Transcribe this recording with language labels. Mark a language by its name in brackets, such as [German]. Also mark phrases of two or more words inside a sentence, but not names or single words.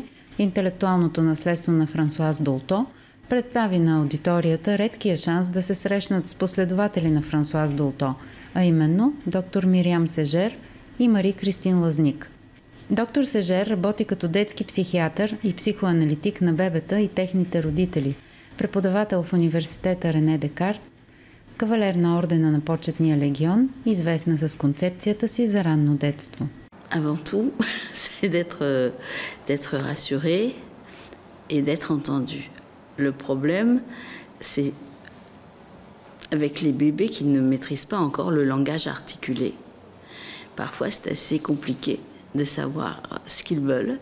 [Bulgarian] Интелектуалното наследство» на Франсуаз Долто представи на аудиторията редкия шанс да се срещнат с последователи на Франсуаз Долто, а именно доктор Мириам Сегер и Мари Кристин Лазник. Доктор Сегер работи като детски психиатър и психоаналитик на бебета и техните родители, преподавател в университета Рене Декарт, кавалер на ордена на почетния легион, известна с концепцията си за ранно детство. [French] Avant tout, c'est d'être rassuré et d'être entendu. Le problème, c'est avec les bébés qui ne maîtrisent pas encore le langage articulé. Parfois, c'est assez compliqué de savoir ce qu'ils veulent.